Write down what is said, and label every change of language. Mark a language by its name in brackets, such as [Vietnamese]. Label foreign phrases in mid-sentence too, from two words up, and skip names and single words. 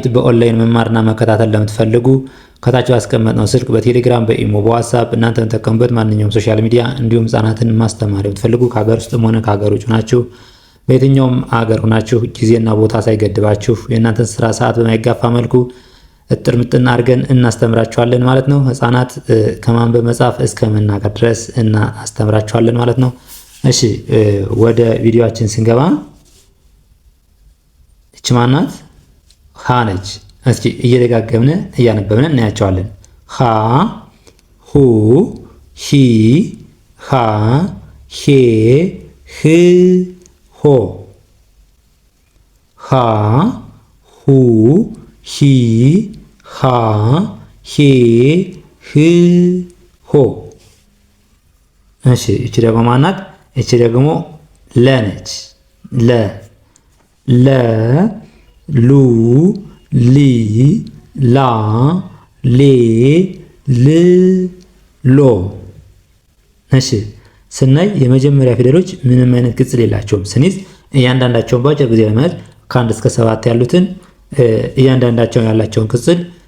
[Amharic] በኦንላይን መማርና መከታተል ለምትፈልጉ ከታች ባስቀመጥነው ስልክ በቴሌግራም በኢሞ በዋትስአፕ እናንተ ተጠቀሙበት ማንኛውም [English] social media [Amharic] እንዲሁም ህጻናትን ማስተማር የምትፈልጉ ከሀገር ውስጥም ሆነ ከሀገር ውጭ ናችሁ በየትኛውም ሀገር ሆናችሁ ጊዜና ቦታ ሳይገድባችሁ የእናንተን ስራ ሰዓት በማይጋፋ መልኩ እጥር ምጥን አድርገን እናስተምራችኋለን ማለት ነው። ህጻናት ከማንበብ መጻፍ እስከ መናገር ድረስ እናስተምራችኋለን ማለት ነው። እሺ ወደ ቪዲዮአችን ስንገባ እቺ ማናት? ሀ ነች። እስኪ እየደጋገምን እያነበብን እናያቸዋለን። ሀ ሁ ሂ ሃ ሄ ህ ሆ ሃ ሁ ሂ ሃ ሄ ህ ሆ። እሺ እቺ ደግሞ ማናት? እቺ ደግሞ ለ ነች። ለ ሉ ሊ ላ ሌ ል ሎ። እሺ ስናይ የመጀመሪያ ፊደሎች ምንም አይነት ቅጽል የላቸውም። ስንይዝ እያንዳንዳቸውን በአጭር ጊዜ ለማየት ከ1 እስከ 7 ያሉትን እያንዳንዳቸውን ያላቸውን ቅጽል